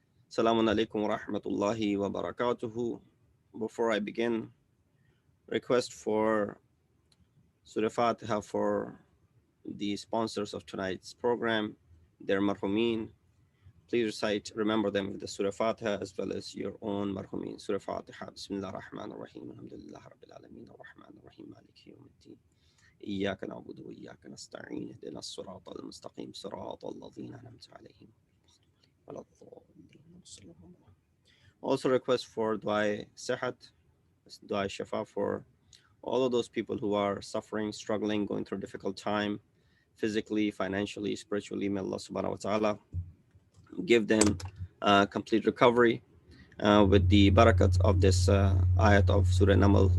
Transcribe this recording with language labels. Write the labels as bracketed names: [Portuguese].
[Arabic] Assalamu alaikum wa rahmatullahi wa barakatuhu. [English] Before I begin, request for Surah Fatiha for the sponsors of tonight's program, their marhumin, please recite, remember them with the Surah Fatiha as well as your own marhumin. [Arabic] Surah Fatiha. Bismillah ar-Rahman ar-Rahim. Alhamdulillah Rabbil Alameen ar-Rahman ar-Rahim. Maliki yawmiddin. إياك نعبد وإياك نستعين اهدنا الصراط المستقيم صراط الذين أنعمت عليهم ولا الضالين. [English] Also request for dua sihat, dua shafa for all of those people who are suffering, struggling, going through a difficult time, physically, financially, spiritually. May Allah subhanahu wa ta'ala give them complete recovery with the barakat of this ayat of Surah Naml.